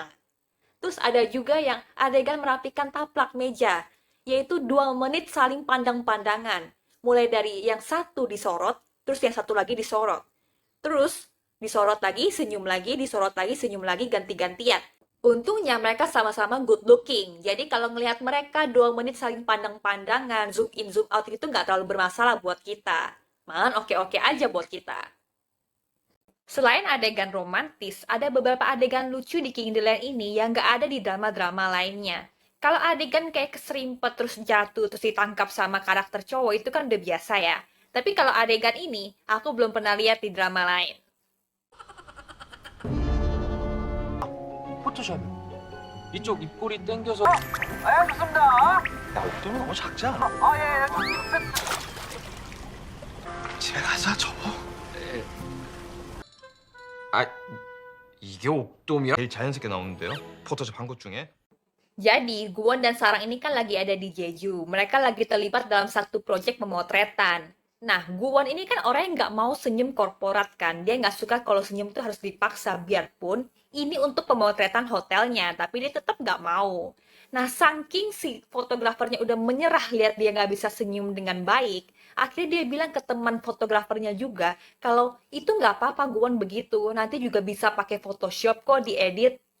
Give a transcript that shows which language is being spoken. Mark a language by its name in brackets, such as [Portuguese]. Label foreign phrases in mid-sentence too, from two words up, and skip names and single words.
[Indonesian] Terus ada juga yang adegan merapikan taplak meja, yaitu 2 menit saling pandang-pandangan. Mulai dari yang satu disorot, terus yang satu lagi disorot. Terus disorot lagi, senyum lagi, disorot lagi, senyum lagi, ganti-gantian. Untungnya mereka sama-sama [English] good looking. [Indonesian] Jadi kalau ngelihat mereka 2 menit saling pandang-pandangan, [English] zoom in, zoom out [Indonesian] itu nggak terlalu bermasalah buat kita. Malah oke-oke aja buat kita. Selain adegan romantis, ada beberapa adegan lucu di King the Land ini yang nggak ada di drama-drama lainnya. Kalau adegan kayak keserimpet terus jatuh terus ditangkap sama karakter cowok itu kan udah biasa ya. Tapi kalau adegan ini, aku belum pernah lihat di drama lain. [Korean] 포토샵 이쪽 입꼬리 당겨서 알겠습니다. 야 옥돔이 너무 작지 않아? 예. 집에 가자 접어. 아 이게 옥돔이야? 제일 자연스럽게 나오는데요? 포토샵 한 것 중에? [Indonesian] Jadi, Guwon dan Sarang ini kan lagi ada di Jeju. Mereka lagi terlibat dalam satu proyek pemotretan. Nah, Guwon ini kan orang yang nggak mau senyum korporat kan. Dia nggak suka kalau senyum itu harus dipaksa, biarpun ini untuk pemotretan hotelnya. Tapi dia tetap nggak mau. Nah, saking si fotografernya udah menyerah lihat dia nggak bisa senyum dengan baik, akhirnya dia bilang ke teman fotografernya juga, kalau itu nggak apa-apa Guwon begitu, nanti juga bisa pakai Photoshop kok diedit.